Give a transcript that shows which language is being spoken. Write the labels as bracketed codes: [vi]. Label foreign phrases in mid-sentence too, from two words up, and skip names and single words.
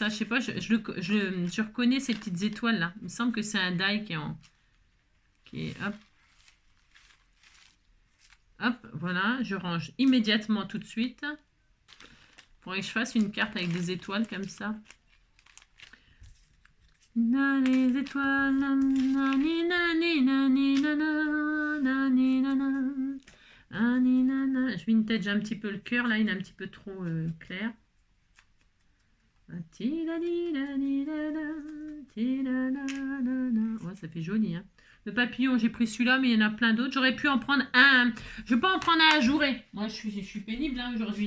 [fr] Je sais pas, je reconnais ces petites étoiles là. Il me semble que c'est un die qui est hop. Hop, voilà, je range immédiatement tout de suite. Il faudrait que je fasse une carte avec des étoiles comme ça. Les étoiles, nani, nani, nani, nana, nani, nana, nani, nana. Je vintage un petit peu le cœur, là, il est un petit peu trop clair. Ouais, ça fait joli, hein. Le papillon, j'ai pris celui-là, mais il y en a plein d'autres. J'aurais pu en prendre un. Je vais pas en prendre un à jouer. Moi, je suis pénible hein, aujourd'hui.